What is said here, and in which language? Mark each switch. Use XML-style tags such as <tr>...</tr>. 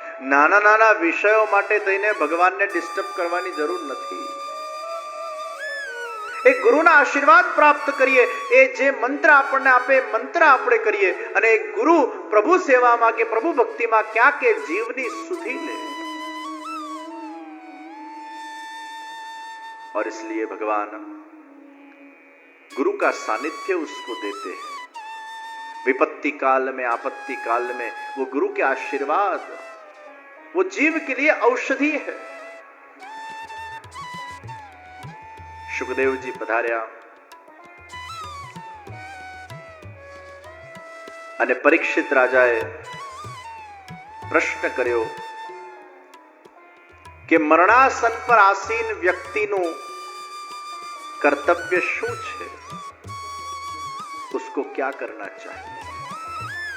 <gu>નાના નાના વિષયો માટે થઈને ભગવાનને ડિસ્ટર્બ કરવાની જરૂર નથી. એ ગુરુના આશીર્વાદ પ્રાપ્ત કરીએ, એ જે મંત્ર આપણને આપે મંત્ર આપણે કરીએ, અને એ ગુરુ પ્રભુ સેવામાં કે પ્રભુ ભક્તિમાં ક્યાંક એ જીવની સુધી લે.</gu> <hi>और इसलिए भगवान गुरु का सानिध्य उसको देते हैं. विपत्ति काल में, आपत्ति काल में वो गुरु के आशीर्वाद वो जीव के लिए औषधि है. सुखदेव जी पधार्या</hi> <gu>અને પરીક્ષિત રાજાએ પ્રશ્ન કર્યો કે મરણાસન પર આસીન વ્યક્તિનું કર્તવ્ય શું છે,</gu> <hi>उसको क्या करना चाहिए.</hi>